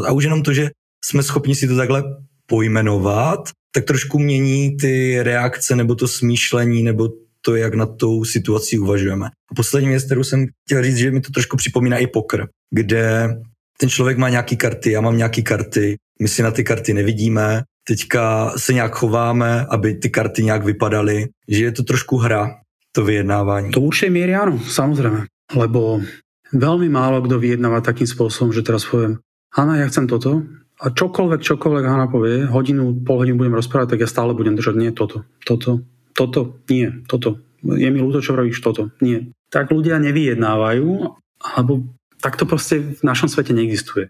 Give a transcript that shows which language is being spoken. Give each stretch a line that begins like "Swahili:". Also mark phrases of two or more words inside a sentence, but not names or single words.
Czech: A už jenom to, že jsme schopni si to takhle pojmenovat, tak trošku mění ty reakce nebo to smýšlení nebo to, jak nad tou situací uvažujeme. A poslední věc, kterou jsem chtěl říct, že mi to trošku připomíná i poker, kde ten člověk má nějaký karty, já mám nějaký karty, my si na ty karty nevidíme, teďka se nějak chováme, aby ty karty nějak vypadaly, že je to trošku hra, to vyjednávání.
Slovak: To určitej miery áno, samozrejme, lebo veľmi málo kto vyjednáva takým spôsobom, že teraz poviem, Hana, ja chcem toto a čokoľvek Hana povie, pol hodinu budem rozprávať, tak ja stále budem držať, nie toto, nie, toto. Je mi ľúto, čo vravíš, toto, nie. Tak ľudia nevyjednávajú, alebo tak to proste v našom svete neexistuje.